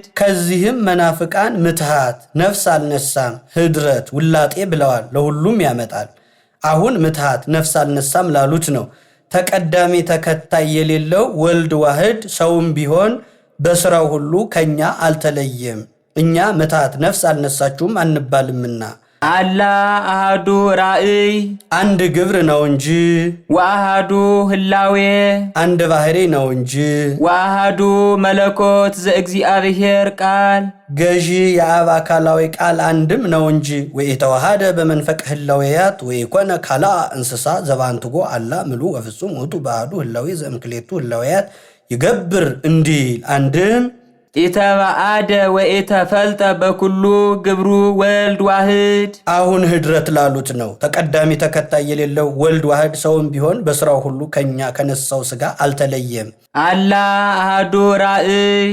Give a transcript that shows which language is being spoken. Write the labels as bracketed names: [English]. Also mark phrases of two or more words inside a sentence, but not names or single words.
[Amharic] ከዚህም መናፍቃን ምትሃት፣ ነፍስ አልነሳም፣ ህድረት፣ ውላጤ ብለዋል። ለሁሉም ያመጣል። አሁን ምትሃት ነፍስ አልነሳም ላሉት ነው። ተቀዳሚ ተከታይ የሌለው ወልድ ዋህድ ሰውም ቢሆን በስራው ሁሉ ከኛ አልተለየም። እኛ ምትሃት ነፍስ አልነሳችሁም አንባልምና። [Geez] አላ አሃዱ ራእይ [Amharic] አንድ ግብር ነው እንጂ [Geez] ወአሃዱ ህላዌ [Amharic] አንድ ባህሪ ነው እንጂ [Geez] ወአሃዱ መለኮት ዘእግዚአብሔር ቃል [Amharic] ገዢ የአብ አካላዊ ቃል አንድም ነው እንጂ [Geez] ወኢተዋሃደ በመንፈቅ ህላዌያት ወኢኮነ ካልአ እንስሳ ዘባንትጎ አላ ምሉ ወፍጹም ውእቱ በአሐዱ ህላዌ ዘእምክሌቱ ህላዌያት ይገብር [Amharic] እንዲል አንድም [Geez] ኢተባአደ ወኢተፈልጠ በኩሉ ግብሩ ወልድ ዋህድ። [Amharic] አሁን ህድረት ላሉት ነው። ተቀዳሚ ተከታይ የሌለው ወልድ ዋህድ ሰውም ቢሆን በስራው ሁሉ ከኛ ከነሳው ስጋ አልተለየም። [Geez] አላ አሃዱ ራእይ